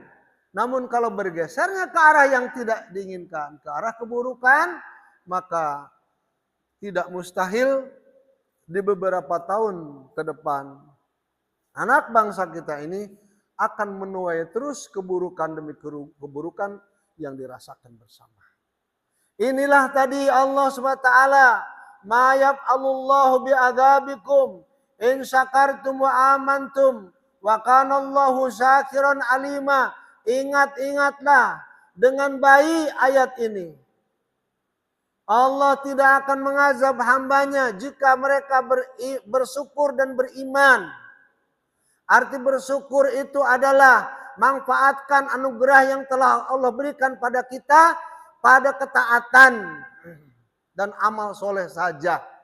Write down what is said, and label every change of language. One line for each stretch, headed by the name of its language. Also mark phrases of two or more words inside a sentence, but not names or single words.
Indonesian: Namun kalau bergesernya ke arah yang tidak diinginkan, ke arah keburukan, maka tidak mustahil di beberapa tahun ke depan anak bangsa kita ini akan menuai terus keburukan demi keburukan yang dirasakan bersama. Inilah tadi Allah SWT,
Arabic: ما يفعل الله بعذابكم إن شكرتم وآمنتم وكان الله شاكرا عليما.
Indonesian: Ingat-ingatlah dengan baik ayat ini. Allah tidak akan mengazab hambanya jika mereka bersyukur dan beriman. Arti bersyukur itu adalah manfaatkan anugerah yang telah Allah berikan pada kita pada ketaatan dan amal soleh saja.